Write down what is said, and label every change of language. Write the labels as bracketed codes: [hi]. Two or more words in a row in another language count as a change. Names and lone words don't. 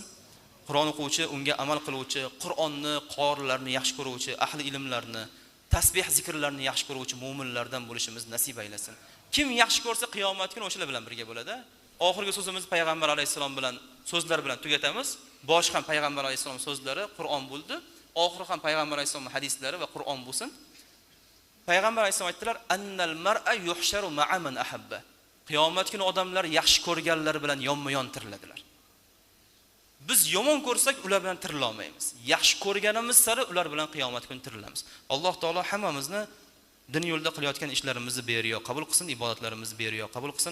[uz] Qur'on o'quvchi, unga amal qiluvchi, Qur'onni, qorilarni yaxshi ko'ruvchi, ahli ilmlarni, tasbih zikrlarni yaxshi ko'ruvchi mu'minlardan bo'lishimiz nasib aylasin. Kim yaxshi ko'rsa qiyomat kuni o'shalar bilan birga bo'ladi. Oxirgi so'zimiz payg'ambar alayhisalom bilan so'zlar bilan tugatamiz. Bosh ham payg'ambar alayhisalom so'zlari, Qur'on bo'ldi. Oxiri ham payg'ambar alayhisalom hadislari va Qur'on bo'lsin. Payg'ambar alayhisalom aytdilar: [ar] "إن المرء يحشر مع من أحب." [uz] Qiyomat kuni odamlar yaxshi ko'rganlari bilan yonma-yon tiriladilar. Biz yomon ko'rsak, ular bilan tirila olmaymiz. Yaxshi ko'rganimiz sari ular bilan qiyomat kuni tirilamiz. Alloh taolo hammamizni din yo'lida qilayotgan ishlarimizni beriyo qabul qilsin, ibodatlarimizni beriyo qabul qilsin.